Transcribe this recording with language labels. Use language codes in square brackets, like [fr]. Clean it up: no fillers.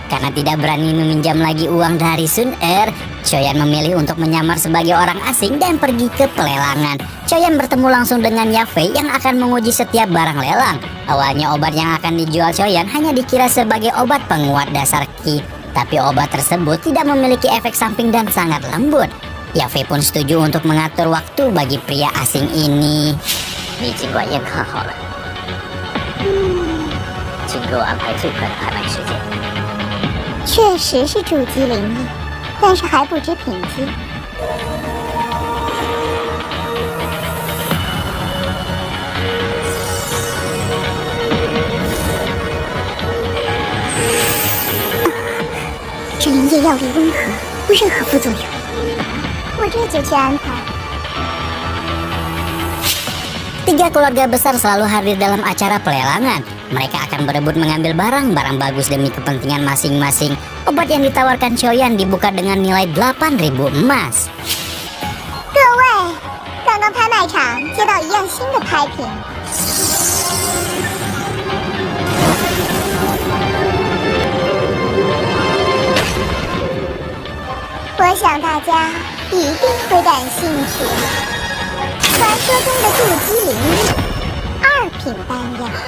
[id] Karena tidak berani meminjam lagi uang dari Sun Er, Xiaoyan memilih untuk menyamar sebagai orang asing dan pergi ke pelelangan. Xiaoyan bertemu langsung dengan Yafei yang akan menguji setiap barang lelang. Awalnya obat yang akan dijual Xiaoyan hanya dikira sebagai obat penguat dasar Qi. Tapi obat tersebut tidak memiliki efek samping dan sangat lembut. Yafei pun setuju untuk mengatur waktu bagi pria asing ini. [zh] 你尽管验看好了，请给我安排最快的拍卖时间。确实是筑基灵力，但是还不知品质。这灵液药力温和，无任何副作用。我这就去安排。 [id] Tiga keluarga besar selalu hadir dalam acara pelelangan. Mereka akan berebut mengambil barang-barang bagus demi kepentingan masing-masing. Obat yang ditawarkan Xiaoyan dibuka dengan nilai 8.000 emas. [zh] 各位，刚刚拍卖场接到一样新的拍品。我想大家一定会感兴趣。传说中的筑基灵2品丹药